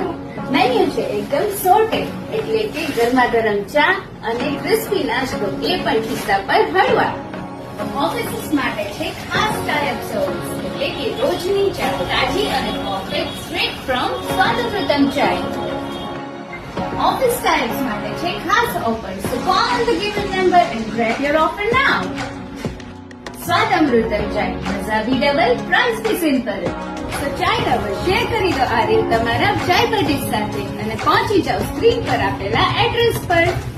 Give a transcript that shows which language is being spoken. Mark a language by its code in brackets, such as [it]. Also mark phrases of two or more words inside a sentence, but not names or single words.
[gu] મેન્યુ છે એકદમ સોર્ટેડ, એટલે કે ગરમા ગરમ ચા અને ક્રિસ્પી નાસ્તો, એ પણ ખિસ્સા પર હળવા. ઓફિસીસ માટે છે ખાસ [en] type service, [gu] એટલે કે રોજની ચા તાજી અને [en] perfect straight from [gu] સ્વાદ અમૃતમ ચાય. [en] Office types [gu] માટે છે ખાસ offers. [en] So call the given number and grab your offer now. [gu] સ્વાદ અમૃતમ ચાય, [hi] मज़ा भी [gu] ડબલ, પ્રાઇસ ભી સિમ્પલ. તો ચાય લવર શેર કરી દો આ રીલ તમારા ચાય બડીઝ સાથે અને પહોંચી જાઓ સ્ક્રીન પર આપેલા એડ્રેસ પર.